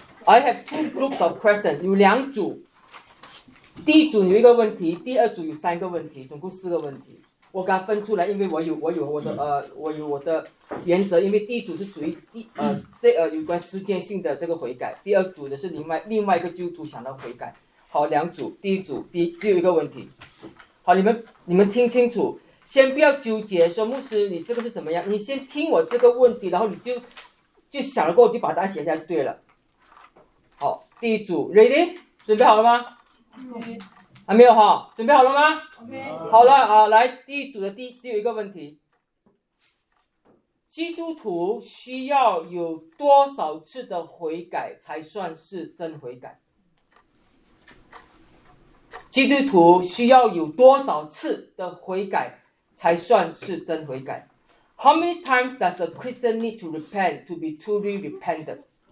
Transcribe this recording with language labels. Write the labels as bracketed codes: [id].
[en] I have 2 groups of questions, [zh] 有两组。第一组有一个问题，第二组有三个问题，总共四个问题。我刚分出来，因为我有我的原则。因为第一组是属于有关时间性的这个悔改，第二组的是另外一个基督徒想要悔改。好，两组，第一组只有一个问题。好，你们听清楚，先不要纠结，说牧师你这个是怎么样，你先听我这个问题，然后你就想了过，就把答案写下就对了。好，第一组 ， [en] ready， [zh] 准备好了吗？还没有哈，准备好了吗？ [en] Okay. [zh] 好了啊，来第一组的只有一个问题：基督徒需要有多少次的悔改才算是真悔改？基督徒需要有多少次的悔改才算是真悔改 [en] ？How many times does a Christian need to repent to be truly repentant？